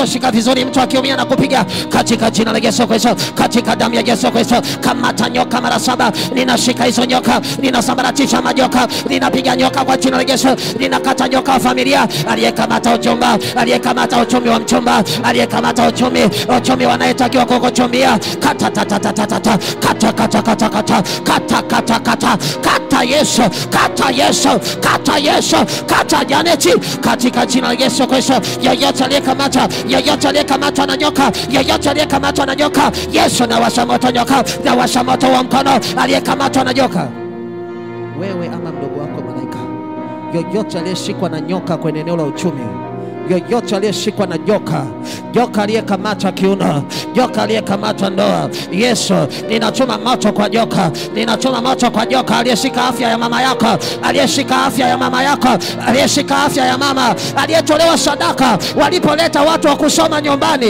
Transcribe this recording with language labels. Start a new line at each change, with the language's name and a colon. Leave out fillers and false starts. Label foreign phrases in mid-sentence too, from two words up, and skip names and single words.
Swahili: Shika vizuri mtu akiumia na kupiga katika jina la Yesu Kristo, katika damu ya Yesu Kristo. Kamata nyoka mara 7, ninashika hizo nyoka, ninasambaratisha majoka, ninapiga nyoka kwa jina la Yesu. Ninakata nyoka wa familia, aliyekamata uchumba, aliyekamata uchumi wa mchumba, aliyekamata uchumi wanayetakiwa kukuchumbia. Kata kata kata kata kata kata kata kata kata kata kata Yesu, kata Yesu, kata Yesu, kata Janeti katika jina la Yesu Kristo. Yoyote aliyekamata, yoyote aliyekamatwa na nyoka, yoyote aliyekamatwa na nyoka, Yesu, na washa moto nyoka, na washa moto wa mkono aliyekamatwa na nyoka. Wewe ama mdogo wako malaika, yoyote aliyeshikwa na nyoka kwenye eneo la uchumi, yoyote aliyeshikwa na joka, joka aliyekamata kiuno, joka aliyekamata ndoa, Yesu ninachoma moto kwa joka, ninachoma moto kwa joka aliyeshika afya ya mama yako, aliyeshika afya ya mama yako, aliyeshika afya ya mama, aliyetolewa sadaka walipoleta watu wa kusoma nyumbani.